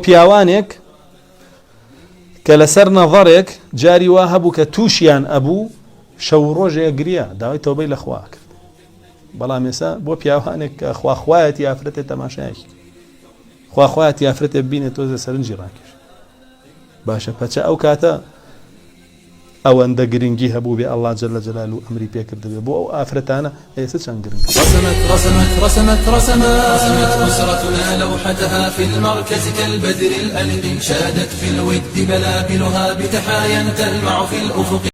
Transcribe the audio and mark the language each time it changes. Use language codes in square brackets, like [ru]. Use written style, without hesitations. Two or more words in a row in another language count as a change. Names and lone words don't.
[ckb] پیاوانێک کە لەسەر نەظەرێک جاری وا هەبوو کە تووشیان ئەبوو شەو ڕۆژێک گریە داوای تۆبەی لەخوا کرد بەڵام ئێستا بۆ پیاوانێک کە خواخوایەتی ئافرەتێ تەماشایەکی خواخوایەتی ئافرەتێ ببینێت تۆزە سەرنجی ڕاکێش باشە پەچە ئەو کاتە ئەوەندە گرنگی هەبوو بێ [ar] ئەڵڵا جەلە جەلالو [ckb] ئەمری پێکردبێ بۆ ئەو ئافرەتانە ئێستا چەند گرنگ [ar] رسمت أسرتنا لوحتها في المركز كالبدر الأنب شادت في الود بلابلها بتحايا تلمع في الأفق